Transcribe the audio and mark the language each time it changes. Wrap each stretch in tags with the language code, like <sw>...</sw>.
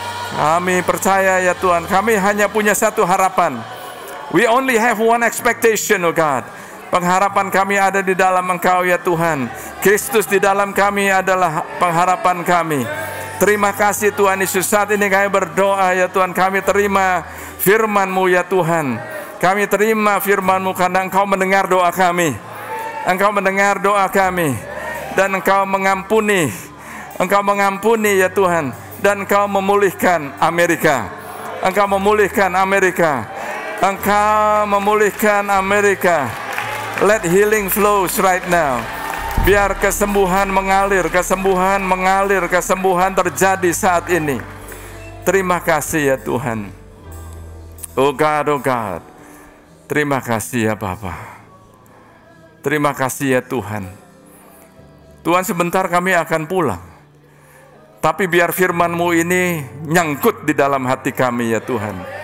<id>Kami percaya ya Tuhan, kami hanya punya satu harapan.</id> <en>We only have one expectation, oh God.</en> <id>Pengharapan kami ada di dalam Engkau ya Tuhan. Kristus di dalam kami adalah pengharapan kami. Terima kasih Tuhan Yesus. Saat ini kami berdoa ya Tuhan, kami terima firman-Mu ya Tuhan. Kami terima firman-Mu karena Engkau mendengar doa kami. Engkau mendengar doa kami, dan Engkau mengampuni. Engkau mengampuni ya Tuhan, dan Engkau memulihkan Amerika. Engkau memulihkan Amerika. Engkau memulihkan Amerika.</id> <en>Let healing flows right now.</en> <id>Biar kesembuhan mengalir, kesembuhan terjadi saat ini. Terima kasih ya Tuhan.</id> <en>Oh God,</en> <id>terima kasih ya Bapa. Terima kasih ya Tuhan. Tuhan, sebentar kami akan pulang, tapi biar firman-Mu ini nyangkut di dalam hati kami ya Tuhan.</id>